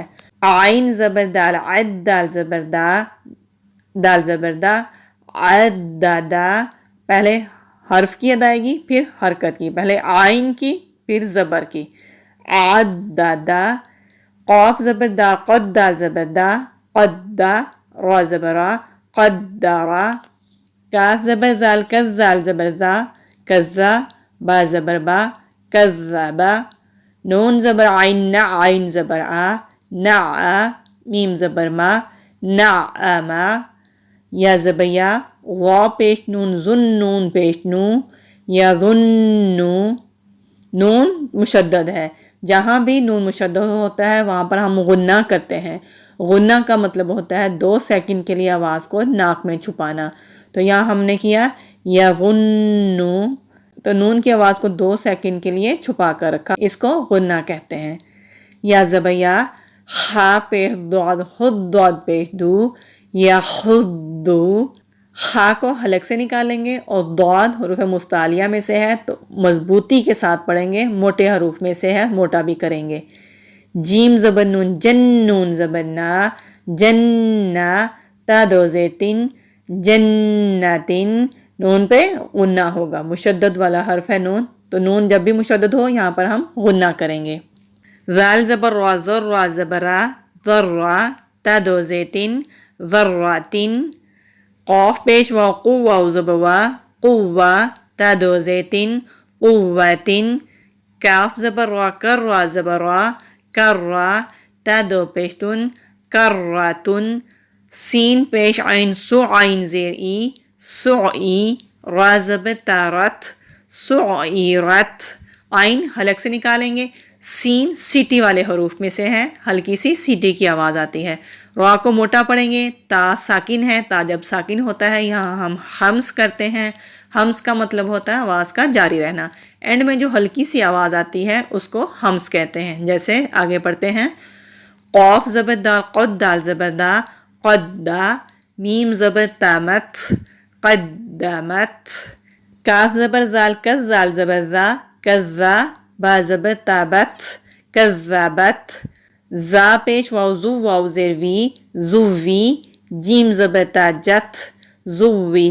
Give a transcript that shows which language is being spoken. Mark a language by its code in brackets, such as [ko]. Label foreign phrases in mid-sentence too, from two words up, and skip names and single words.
[ur] عین زبر دال عد دال زبر دا دال زبر دا عددا۔ پہلے حرف کی ادائیگی پھر حرکت کی، پہلے عین کی پھر زبر کی۔ عددا۔ قاف زبر دا قد دال زبر دا قدا را زبر را قدرا۔ کاف زبر زال کز زال زبر زا کزا با زبر با کذبا۔ نون زبر عین نا عین زبر آ نعا۔ میم زبر ما نعما۔ یا زبر یا غا پیش نون زن نون پیش نو یا ظنو۔ نون مشدد ہے، جہاں بھی نون مشدد ہوتا ہے وہاں پر ہم غنہ کرتے ہیں۔ غنہ کا مطلب ہوتا ہے 2 سیکنڈ کے لیے آواز کو ناک میں چھپانا، تو یہاں ہم نے کیا یا غنو، تو نون کی آواز کو 2 سیکنڈ کے لیے چھپا کر رکھا، اس کو غنہ کہتے ہیں۔ یا زبر یا خا پیش دعد خود دعد پیش دو یا خدو۔ خا کو حلق سے نکالیں گے اور دعد حروف مستعلیہ میں سے ہے تو مضبوطی کے ساتھ پڑھیں گے، موٹے حروف میں سے ہے موٹا بھی کریں گے۔ جیم زبر نون جن نون زبر نا جنہ تا 2 زیر 3 جنتن۔ نون پہ غنہ ہوگا، مشدد والا حرف ہے نون، تو نون جب بھی مشدد ہو یہاں پر ہم غنہ کریں گے۔ ذال زبر را ذر را زبر را ذرا تا 2 زیر 3 ذراتن۔ قاف پیش وا قوا زبر وا قوا تا 2 زیر 3 قوتن۔ کاف زبر را کر را زبر را کرا تا 2 پیش تن کراتن۔ سین پیش عین سو عین زیر ای سعی را زبر تارت سعیرت۔ عین حلق سے نکالیں گے، سین سیٹی والے حروف میں سے ہے، ہلکی سی سیٹی کی آواز آتی ہے۔ را کو موٹا پڑھیں گے، تا ساکن ہے، تا جب ساکن ہوتا ہے یہاں ہم ہمس کرتے ہیں۔ ہمس کا مطلب ہوتا ہے آواز کا جاری رہنا، اینڈ میں جو ہلکی سی آواز آتی ہے اس کو ہمس کہتے ہیں۔ جیسے آگے پڑھتے ہیں۔ قاف زبر دال قد دال زبر دا قدا۔ میم زبر تامت قدمت۔ کاف زبر زال کز زال زبر زا کزا با زبر تابت کذبت۔ زا پیش واو زو واو زیر وی زوی۔ جیم زبر تا جت زوجت۔